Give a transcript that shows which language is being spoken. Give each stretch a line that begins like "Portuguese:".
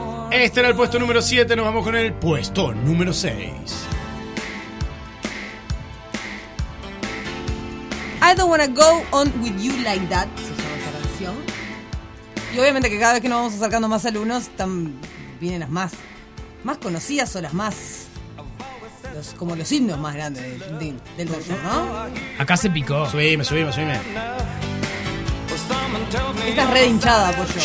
Spanish: Este era el puesto número 7, nos vamos con el puesto número 6.
English: I don't wanna go on with you like that.
Spanish: Se llama esta canción. Y obviamente que cada vez que nos vamos acercando más al uno, vienen las más conocidas o las más. Como los himnos más grandes del mundo, ¿no? Acá se picó. Subime. Esta es re hinchada, pues